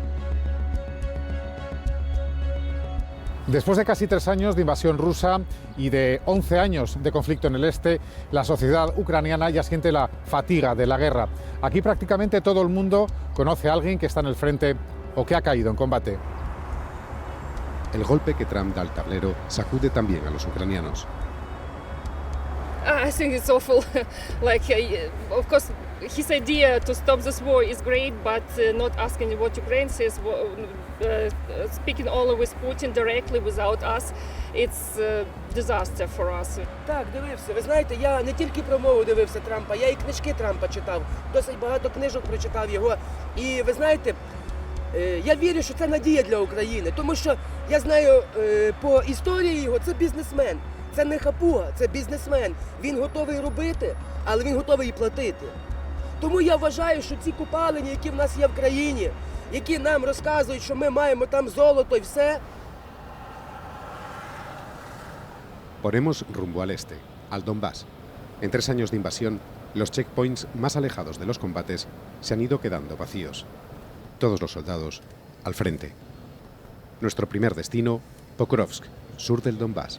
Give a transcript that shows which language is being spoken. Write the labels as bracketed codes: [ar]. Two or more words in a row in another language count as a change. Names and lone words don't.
[es] Después de casi 3 años de invasión rusa y de 11 años de conflicto en el este, la sociedad ucraniana ya siente la fatiga de la guerra. Aquí prácticamente todo el mundo conoce a alguien que está en el frente o que ha caído en combate. El golpe que Trump da al tablero sacude también a los ucranianos. [en] I think it's awful. Of course, his idea to stop this war is great, but not asking what Ukraine says, speaking only with Putin directly without us, it's a disaster for us. [uk] Так, дивився. Ви знаєте, я не тільки промову дивився Трампа, я і книжки Трампа читав. Досить багато книжок прочитав його. І ви знаєте, я вірю, що це надія для України, тому що я знаю по історії його, це бізнесмен. Це не хапуга, це бізнесмен. Він готовий робити, але він готовий і платити. Тому я вважаю, що ці купалені, які в нас є в країні, які нам розказують, що ми маємо там золото і все. [es] Ponemos rumbo al este, al Donbass. En 3 años de invasión, los checkpoints más alejados de los combates se han ido quedando vacíos. Todos los soldados al frente. Nuestro primer destino, Pokrovsk, sur del Donbass.